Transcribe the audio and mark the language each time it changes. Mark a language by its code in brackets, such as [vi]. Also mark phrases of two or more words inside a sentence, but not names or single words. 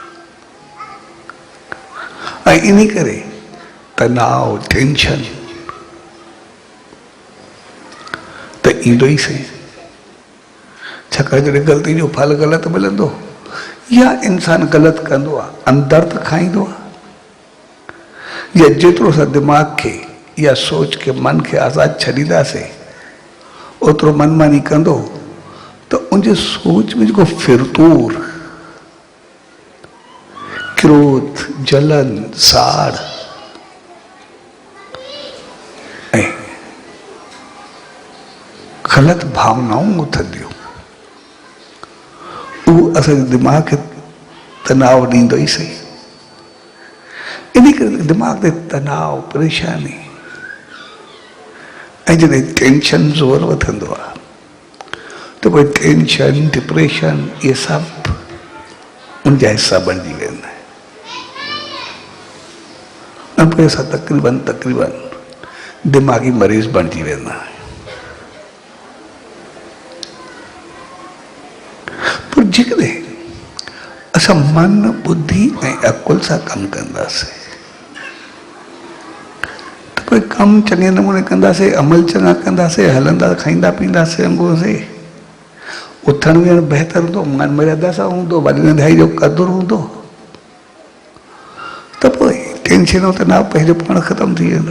[sd] ऐं इन करे तनाव टेंशन त ईंदो ई सही। छाकाणि जॾहिं ग़लती जो फल ग़लति मिलंदो या इंसान ग़लति कंदो आहे, अंदरि त खाईंदो आहे। या जेतिरो असां दिमाग़ खे या सोच के मन के आज़ाद छॾींदासीं ओतिरो मनमानी कंदो तो उनजे सोच में जेको फिरतूर क्रोध जलन साड़ ऐं ग़लति भावनाऊं उथंदियूं, उहो असांजे दिमाग़ खे तनाव ॾींदो ई सही। इन करे दिमाग़ ते तनाव परेशानी ऐं जॾहिं टेंशन ज़ोर वठंदो आहे तो कोई [en] tension depression [sd] ये सब उनजा हिस्सा बणिजी वेंदा आहिनि। पोइ असां तक़रीबन दिमाग़ी मरीज़ बणिजी वेंदा आहियूं। पर जेकॾहिं असां मन बुद्धि ऐं अकुल सां कमु कंदासीं त कोई कमु चङे नमूने कंदासीं, अमल चङा कंदासीं, हलंदा खाईंदा पींदासीं अंगूरसे, उथण वेहण बहितर हूंदो, मान मर्यादा सां हूंदो, वॾी नंढाई जो क़दुरु हूंदो त पोइ टेंशन ऐं तनाव पंहिंजो पाण ख़तमु थी वेंदो।